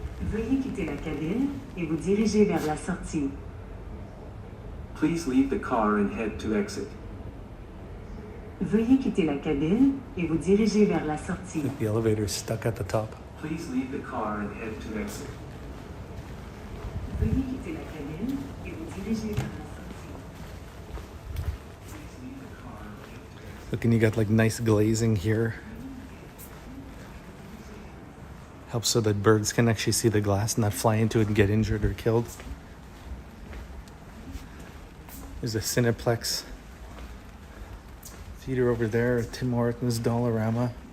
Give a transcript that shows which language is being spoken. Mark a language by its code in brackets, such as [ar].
[fr] Veuillez quitter la cabine et vous diriger vers la sortie. [en] Please leave the car and head to exit. [fr] Veuillez quitter la cabine et vous diriger vers la sortie. [en] The elevator's stuck at the top. Please leave the car and head to exit. [fr] Veuillez quitter la cabine et vous diriger vers la sortie. [en] Please leave the car and head to exit. Look, and you got like nice glazing here. Helps so that birds can actually see the glass and not fly into it and get injured or killed. There's a Cineplex theater over there, a Tim Hortons Dollarama.